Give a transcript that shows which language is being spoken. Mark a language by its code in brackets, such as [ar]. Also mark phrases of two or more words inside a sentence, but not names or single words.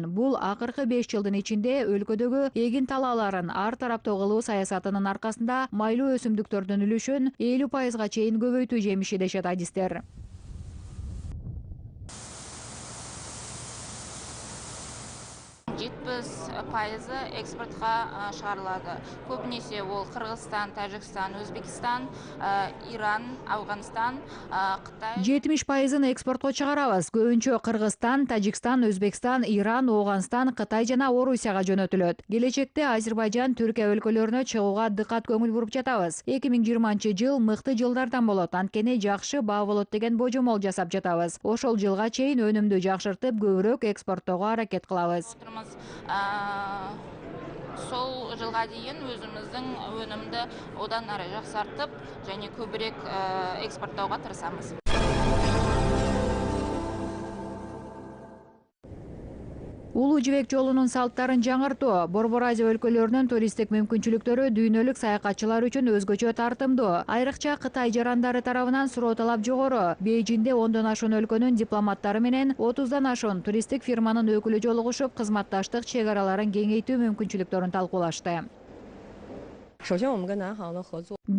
[ky] Бул акыркы 5 жылдын ичинде өлкөдөгү эгин талааларын ар тараптуу кылуу саясатынын аркасында майлуу өсүмдүктөрдүн үлүшүн 50%га чейин көбөйтүү жемиши дешет адистер. [kk] пайызы экспортқа шығарылады. Көбінесе ол Қырғызстан, Тәжікстан, Өзбекстан, Иран, Ауғанстан, Қытай. [ky] 70%-ын экспортко чыгарабыз. Көбүнчө Кыргызстан, Тажикстан, Өзбекстан, Иран, Оғанстан, Кытай жана Орусияга жөнөтүлөт. Келечекте Азербайжан, Түркия өлкөлөрүнө чыгууга дыкат көңүл буруп жатабыз. 2020-жыл мыкты жылдардан болот. Анткени жакшы баа болот деген божомол жасап жатабыз. Ошол жылга чейин өнүмдү жакшыртып, көбүрөөк экспорттоого аракет кылабыз. [kk] Сол жылға дейін өзіміздің өнімді одан ары жақсартып, және көбірек экспорттауға тырысамыз. [ky] Улуу жибек жолунун салттарын жаңыртуу, Борбор Азия өлкөлөрүнүн туристтик мүмкүнчүлүктөрү дүйнөлүк саякатчылар үчүн өзгөчө тартымдуу. Айрыкча Кытай жарандары тарабынан суроо талап жогору. Бейжинде 10дон ашуун өлкөнүн дипломаттары менен 30дан ашуун туристтик фирманын өкүлү жолугушуп, кызматташтык чек араларын кеңейтүү мүмкүнчүлүктөрүн талкуулашты.